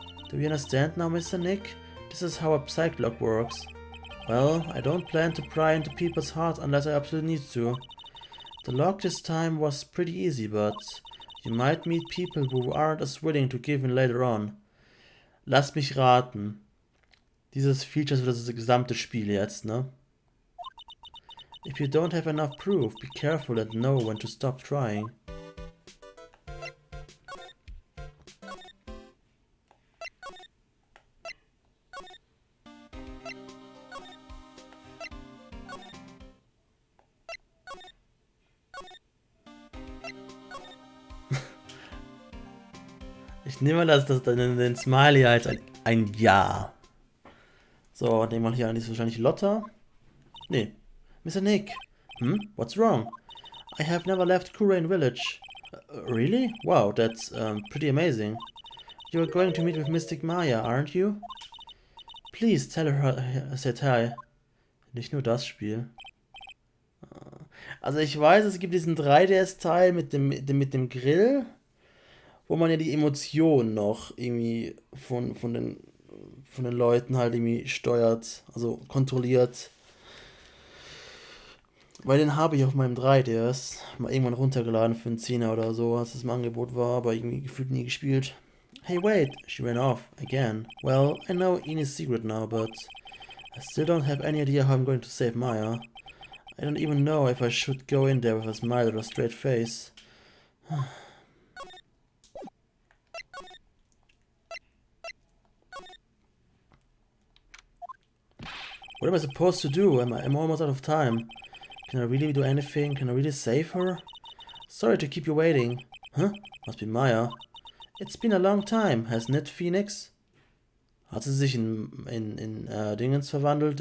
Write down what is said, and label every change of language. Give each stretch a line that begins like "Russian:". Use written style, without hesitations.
English: Do you understand now, Mr. Nick? This is how a psych log works. Well, I don't plan to pry into people's hearts unless I absolutely need to. The log this time was pretty easy, but you might meet people who aren't as willing to give in later on.
German: Lass mich raten. Dieses Feature ist das gesamte Spiel jetzt, ne?
English: If you don't have enough proof, be careful and know when to stop trying.
German: Ich nehme den Smiley als ein Ja. So, nehmen wir hier an, ist wahrscheinlich Lotta. Nee.
English: Mr. Nick. What's wrong? I have never left Kurain Village. Really? Wow, that's pretty amazing. You're going to meet with Mystic Maya, aren't you? Please tell her I said hi.
German: Nicht nur das Spiel. Also ich weiß, es gibt diesen 3DS-Teil mit dem Grill, wo man ja die Emotionen noch irgendwie von den Leuten halt irgendwie steuert, also kontrolliert. Weil den habe ich auf meinem 3DS mal irgendwann runtergeladen für einen 10er oder so, als es im Angebot war, aber irgendwie gefühlt nie gespielt.
English: Hey wait, she ran off again. Well, I know Ini's secret now, but I still don't have any idea how I'm going to save Maya. I don't even know if I should go in there with a smile or a straight face. What am I supposed to do? I'm almost out of time. Can I really do anything? Can I really save her? Sorry to keep you waiting. Huh? Must be Maya. It's been a long time, hasn't it, Phoenix?
German: Hat sie sich in Dingens verwandelt?